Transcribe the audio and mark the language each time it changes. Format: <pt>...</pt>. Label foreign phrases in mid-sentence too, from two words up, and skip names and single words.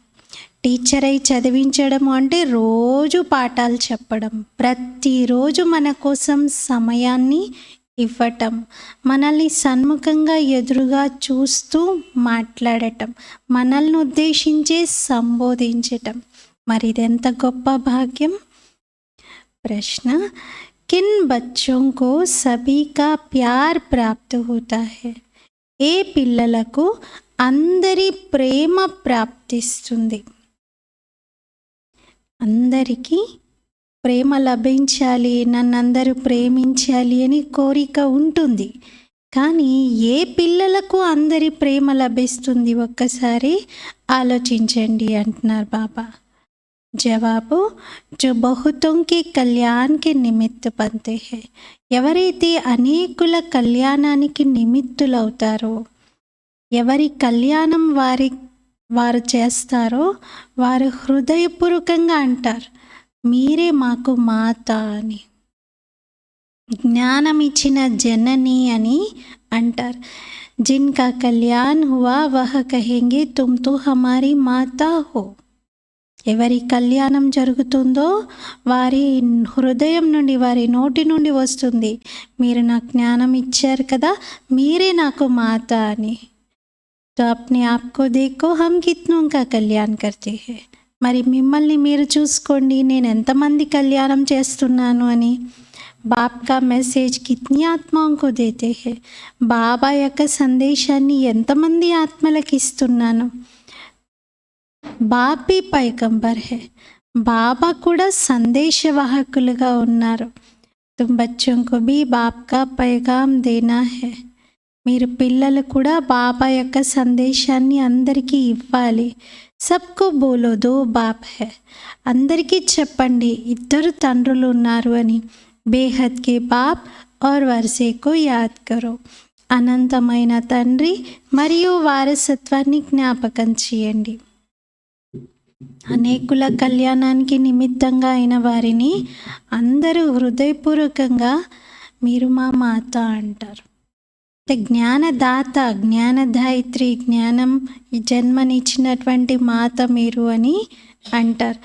<te>టీచర్ అయి చదివించడం అంటే రోజు పాఠాలు చెప్పడం, ప్రతిరోజు మన కోసం సమయాన్ని ఇవ్వటం, మనల్ని సన్ముఖంగా ఎదురుగా చూస్తూ మాట్లాడటం, మనల్ని ఉద్దేశించే సంబోధించటం. మరి ఇదెంత గొప్ప భాగ్యం.</te> <hi>ప్రశ్న, किन बच्चों को सभी का प्यार प्राप्त होता है?</hi> <te>ఏ పిల్లలకు అందరి ప్రేమ ప్రాప్తిస్తుంది? అందరికీ ప్రేమ లభించాలి, నన్నందరూ ప్రేమించాలి అని కోరిక ఉంటుంది. కానీ ఏ పిల్లలకు అందరి ప్రేమ లభిస్తుంది ఒక్కసారి ఆలోచించండి అంటున్నారు బాబా. జవాబు,</te> <hi>जो बहुतों के कल्याण के निमित्त बनते हैं.</hi> <te>ఎవరైతే అనేకుల కళ్యాణానికి నిమిత్తులవుతారో, ఎవరి కళ్యాణం వారు చేస్తారో వారు హృదయపూర్వకంగా అంటారు, మీరే మాకు మాత అని. జ్ఞానం ఇచ్చిన జనని అని అంటారు.</te> <hi>जिनका कल्याण हुआ वह कहेंगे तुम तो हमारी माता हो.</hi> <te>ఎవరి కళ్యాణం జరుగుతుందో వారి హృదయం నుండి, వారి నోటి నుండి వస్తుంది, మీరు నాకు జ్ఞానం ఇచ్చారు కదా, మీరే నాకు మాత అని.</te> <hi>तो अपने आपको देखो हम कितनों का कल्याण करते है.</hi> <te>మరి మిమ్మల్ని మీరు చూసుకోండి, నేను ఎంతమంది కళ్యాణం చేస్తున్నాను అని.</te> <hi>बाप का मैसेज कितनी आत्माओं को देते हैं.</hi> <te>బాబా యొక్క సందేశాన్ని ఎంతమంది ఆత్మలకు ఇస్తున్నాను.</te> <hi>बापी पैगंबर हे,</hi> <te>బాబా కూడా సందేశవాహకులుగా ఉన్నారు.</te> <hi>तुम बच्चों को भी बाप का पैगाम देना है.</hi> <te>మీరు పిల్లలు కూడా బాబా యొక్క సందేశాన్ని అందరికీ ఇవ్వాలి.</te> <hi>सबको बोलो दो बाप है.</hi> <te>అందరికీ చెప్పండి ఇద్దరు తండ్రులు ఉన్నారు అని.</te> <hi>बेहद के बाप और वर्से को याद करो.</hi> <te>అనంతమైన తండ్రి మరియు వారసత్వాన్ని జ్ఞాపకం చేయండి. అనేకుల కళ్యాణానికి నిమిత్తంగా అయిన వారిని అందరూ హృదయపూర్వకంగా మీరు మా మాత అంటారు. జ్ఞానదాత, జ్ఞానదాయిత్రి, జ్ఞానం జన్మనిచ్చినటువంటి మాత మీరు అని అంటారు.</te>